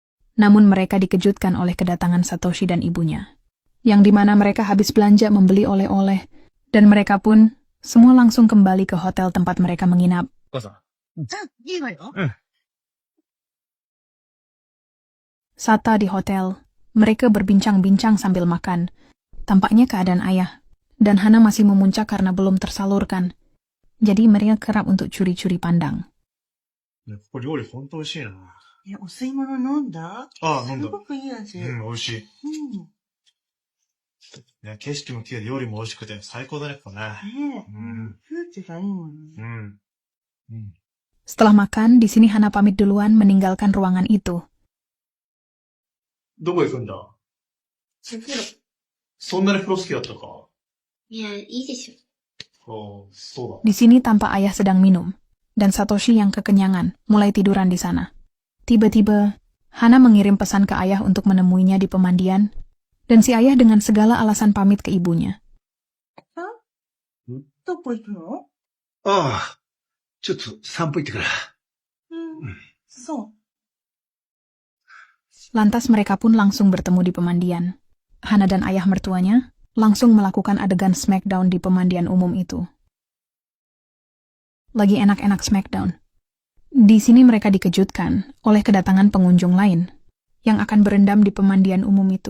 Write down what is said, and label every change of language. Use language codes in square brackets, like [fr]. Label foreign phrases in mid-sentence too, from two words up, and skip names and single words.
[id] Namun mereka dikejutkan oleh kedatangan Satoshi dan ibunya, yang dimana mereka habis belanja membeli oleh-oleh, dan mereka pun semua langsung kembali ke hotel tempat mereka menginap. [ja] お母さん。いいわよ。 [id] Sata di hotel, mereka berbincang-bincang sambil makan. Tampaknya keadaan ayah dan Hana masih memuncak karena belum tersalurkan. Jadi mereka kerap untuk curi-curi pandang. [ja] ここ料理ほんと美味しいな。お吸い物飲んだ？ああ、飲んだ。すごくいい味。美味しい。ね、景色も綺麗で料理も美味しくて最高だね、ここね。ねえ。風景がいいもん。 [id] Setelah makan, di sini Hana pamit duluan meninggalkan ruangan itu. [ja] どこ行くんだ？そんなに風呂好きだったか？いや、いいでしょ。そうだ。 [id] Di sini tampak ayah sedang minum, dan Satoshi yang kekenyangan mulai tiduran di sana. Tiba-tiba, Hana mengirim pesan ke ayah untuk menemuinya di pemandian, dan si ayah dengan segala alasan pamit ke ibunya. [ja] どこ行くの？ああ、ちょっと散歩行ってくる。そう。 [id] Lantas mereka pun langsung bertemu di pemandian. Hana dan ayah mertuanya langsung melakukan adegan smackdown di pemandian umum itu. Lagi enak-enak smackdown. Di sini mereka dikejutkan oleh kedatangan pengunjung lain yang akan berendam di pemandian umum itu.